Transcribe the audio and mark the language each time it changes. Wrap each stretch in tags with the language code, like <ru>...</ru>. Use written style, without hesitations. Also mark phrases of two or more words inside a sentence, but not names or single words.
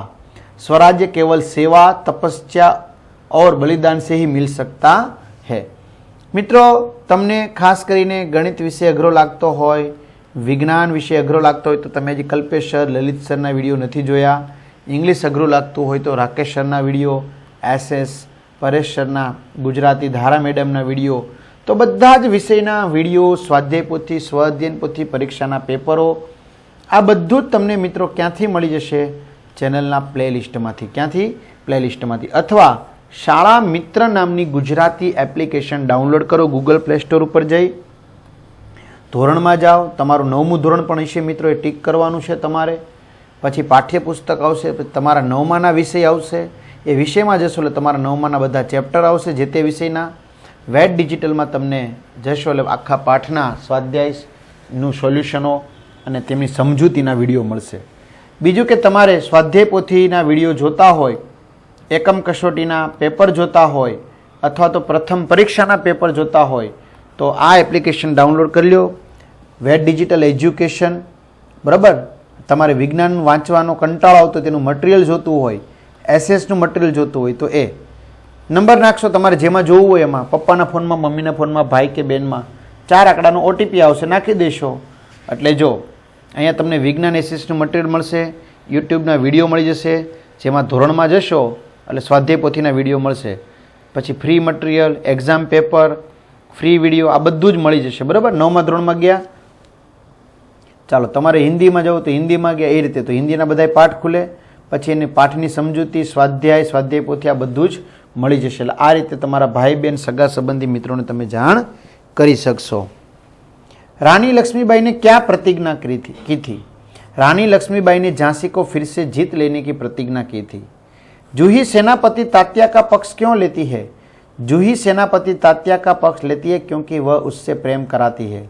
<hi>स्वराज्य केवल सेवा, तपस्या और बलिदान से ही मिल सकता है।</hi> <gu>મિત્રો, તમને ખાસ કરીને ગણિત વિષય અઘરો લાગતો હોય, વિજ્ઞાન વિષય અઘરો લાગતો હોય તો તમે હજી કલ્પેશ સર, લલિત સરના વિડિયો નહીં જોયા। ઇંગ્લિશ અઘરું લાગતું હોય તો રાકેશ સરના વિડિયો, એસએસ પરેશ સરના, ગુજરાતી ધારા મેડમના વિડિયો, તો બધા જ વિષયના વિડિયો, સ્વાધ્યાય પોથી, સ્વાધ્યયન પોથી, પરીક્ષાના પેપરો, આ બધું જ તમને મિત્રો ક્યાંથી મળી જશે? ચેનલના પ્લેલિસ્ટમાંથી। ક્યાંથી? પ્લેલિસ્ટમાંથી। અથવા શાળા મિત્ર નામની ગુજરાતી એપ્લિકેશન ડાઉનલોડ કરો ગૂગલ પ્લે સ્ટોર પર જઈ ધોરણ</gu> <hi>में जाओ।</hi> <gu>તમારું 9મું ધોરણ પણ હશે મિત્રો, એ ટીક કરવાનું છે તમારે। પછી પાઠ્યપુસ્તક આવશે, તમારા 9માના વિષય આવશે, એ વિષયમાં જશો એટલે તમારા 9માના બધા ચેપ્ટર આવશે જે તે વિષયના। વેદ ડિજિટલ માં તમને જશો એટલે આખા પાઠના સ્વાધ્યાયનું સોલ્યુશનો અને તેમની સમજૂતીના વિડીયો મળશે। બીજું કે તમારે સ્વાધ્યાય પોથીના વિડિયો જોતા હોય, એકમ કસોટીના પેપર જોતા હોય અથવા તો પ્રથમ પરીક્ષાના પેપર જોતા હોય તો આ એપ્લિકેશન ડાઉનલોડ કર લો, વેદ ડિજિટલ એજ્યુકેશન। બરાબર, તમારે વિજ્ઞાન વાંચવાનો કંટાળો આવતો તેનું મટીરિયલ જોતું હોય, એસએસનું મટીરિયલ જોતું હોય તો એ નંબર નાખશો તમારે જેમાં જોવું હોય એમાં। પપ્પાના ફોનમાં, મમ્મીના ફોનમાં, ભાઈ કે બેનમાં 4 આંકડાનો ઓટીપી આવશે, નાખી દેશો એટલે જો અહીંયા તમને વિજ્ઞાન એસએસનું મટીરિયલ મળશે, યૂટ્યૂબના વિડિયો મળી જશે, જેમાં ધોરણમાં જશો એટલે સ્વાધ્યાય પોથીના વિડિયો મળશે, પછી ફ્રી મટીરિયલ, એક્ઝામ પેપર, ફ્રી વિડિયો, આ બધું જ મળી જશે। બરાબર, 9મા ધોરણમાં ગયા, ચાલો તમારે હિંદીમાં જવું તો હિંદીમાં ગયા, એ રીતે તો હિંદીના બધાય પાઠ ખુલે, પછી એની પાઠની સમજૂતી, સ્વાધ્યાય, સ્વાધ્યાય પોથી આ બધું જ મળી જશે। એટલે આ રીતે તમારા ભાઈ બેન, સગા સંબંધી મિત્રોને તમે જાણ કરી શકશો।</gu> <hi>रानी लक्ष्मीबाई ने क्या प्रतिज्ञा की थी? रानी लक्ष्मीबाई ने झांसी को फिर से जीत लेने की प्रतिज्ञा की थी। जूही सेनापति तात्या का पक्ष क्यों लेती है? जूही सेनापति तात्या का पक्ष लेती है क्योंकि वह उससे प्रेम कराती है।</hi>